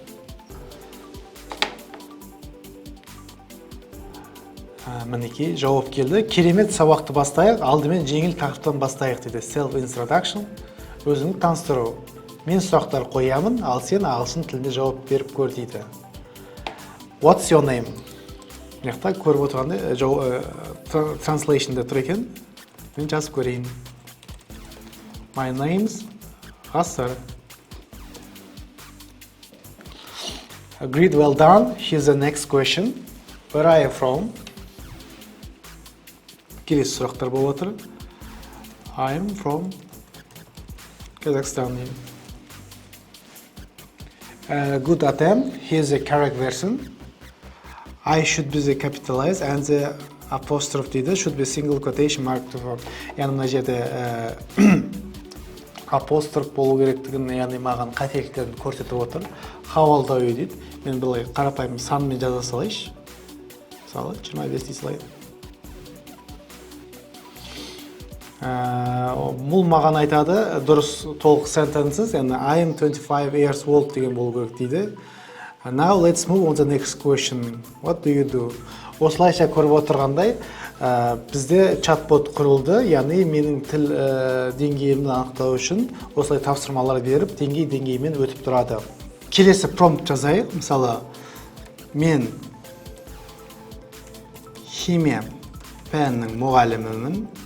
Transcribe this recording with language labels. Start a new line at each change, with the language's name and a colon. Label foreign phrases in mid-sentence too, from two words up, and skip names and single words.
Kazakh: Мінекей жауап келді. Керемет, сабақты бастайық. Алдымен жеңіл тақырыптан бастайық дейді.
English: Self introduction.
Kazakh: Өзіңді таныстыру. Мен сұрақтар қоямын, ал сен ағылшын тілінде жауап беріп көр дейді.
English: What's your name?
Kazakh: Мықты көріп отырғанда translation'да тұр екен. Мен жазып көрейін.
English: My name's Ғасыр. Agreed, well done. Here's the next question. Where are you from?
Kazakh: Келесі сұрақтар болып отыр.
English: I'm from Kazakhstan. Good attempt. Here's the correct version. I should be the capitalized and the apostrophe дейді. Should be single quotation mark to form.
Kazakh: Яғни мына жерде апостроф болу керектігін, яғни маған қателіктерін көрсетіп отыр.
English: How old are you дейді.
Kazakh: Мен былай қарапайым санмен жаза салайыншы. Мысалы 25 дей салайын. Бұл маған айтады, дұрыс толық sentences, яғни
English: I am 25 years old
Kazakh: деген болу керек дейді.
English: Now let's move on the next question. What do you do?
Kazakh: Осылайша көріп отырғандай, бізде чат-бот құрылды, яғни менің тіл деңгейімді анықтау үшін осылай тапсырмалар беріп, деңгеймен өтіп тұрады. Келесі промпт жазайық. Мысалы, мен химия пәнінің мұғалімімін.